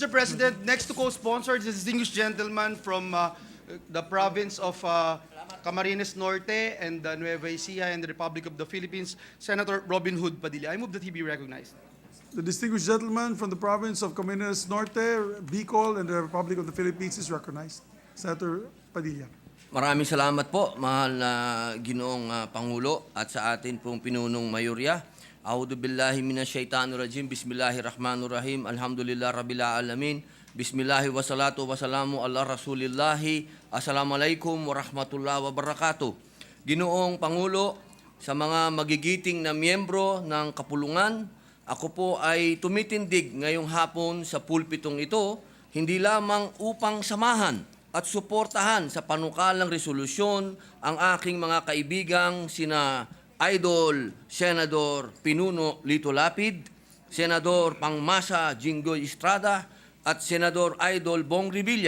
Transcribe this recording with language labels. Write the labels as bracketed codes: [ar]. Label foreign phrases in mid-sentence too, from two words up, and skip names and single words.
[en] President, next to co-sponsor is a distinguished gentleman from the province of Camarines Norte and Nueva Ecija and the Republic of the Philippines, Senator Robin Hood Padilla. I move that he be recognized. The distinguished gentleman from the province of Camarines Norte, Bicol, and the Republic of the Philippines is recognized. Senator Padilla. [tl] Maraming salamat po, mahal na Ginoong Pangulo at sa atin pong pinunong mayorya. [ar] أَعُوذُ بِاللَّهِ مِنَ الشَّيْطَانِ الرَّجِيمِ. بِسْمِ اللَّهِ الرَّحْمَنِ الرَّحِيمِ. الْحَمْدُ لِلَّهِ رَبِّ الْعَالَمِينَ. بِسْمِ اللَّهِ وَالصَّلَاةُ وَالسَّلَامُ عَلَى رَسُولِ اللَّهِ. السَّلَامُ عَلَيْكُمْ وَرَحْمَةُ اللَّهِ وَبَرَكَاتُهُ. [tl] Ginoong Pangulo, sa mga magigiting na miyembro ng kapulungan, ako po ay tumitindig ngayong hapon sa pulpitong ito, hindi lamang upang samahan at suportahan sa panukalang resolusyon ang aking mga kaibigang sina Idol Senador Pinuno Lito Lapid, Senador Pangmasa Jinggoy Estrada, at Senador Idol Bong Revilla.